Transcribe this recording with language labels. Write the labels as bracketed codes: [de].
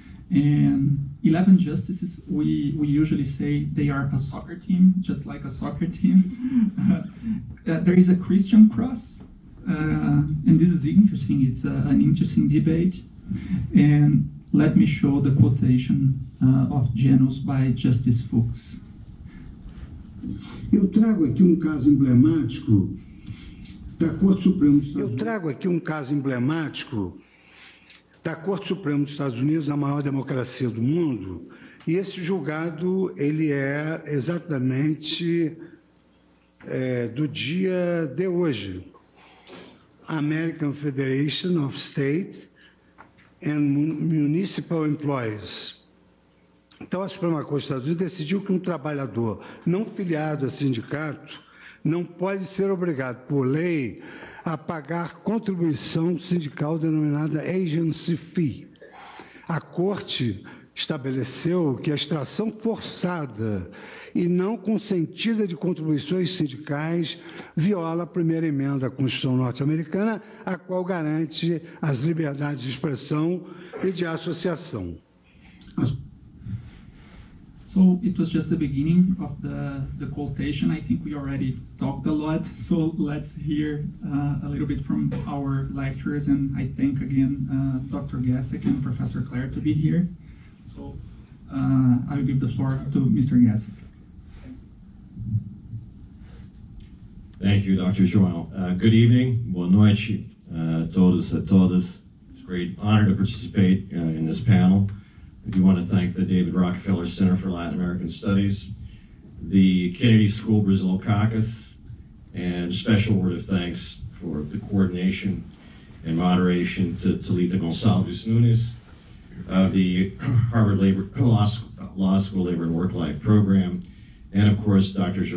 [en] And 11 justices, we usually say they are a soccer team, just like a soccer team. There is a Christian cross, and this is interesting. It's an interesting debate. And let me show the quotation of Janus by Justice Fuchs. [pt] Eu trago aqui caso emblemático da Corte Suprema dos Estados Unidos. Eu trago aqui caso emblemático da Corte Suprema dos Estados Unidos, a maior democracia do mundo, e esse julgado ele é exatamente do dia de hoje. [en] American Federation of State and Municipal Employees. [pt] Então, a Suprema Corte dos Estados Unidos decidiu que trabalhador não filiado a sindicato não pode ser obrigado, por lei, a pagar contribuição sindical denominada agency fee. A Corte estabeleceu que a extração forçada e não consentida de contribuições sindicais viola a primeira emenda da Constituição norte-americana, a qual garante as liberdades de expressão e de associação. [en] So it was just the beginning of the quotation. I think we already talked a lot, so let's hear a little bit from our lecturers, and I thank again Dr. GACEK and Professor KLARE to be here. So I will give the floor to Mr. GACEK. Thank you, Dr. João. Good evening, [pt] boa noite a todos, a todas. [en] It's a great honor to participate in this panel. I do want to thank the David Rockefeller Center for Latin American Studies, the Kennedy School Brazil Caucus, and a special word of thanks for the coordination and moderation to TALITA Gonçalves NUNES of the Harvard Law School Labor and Work-Life program, and of course, Dr.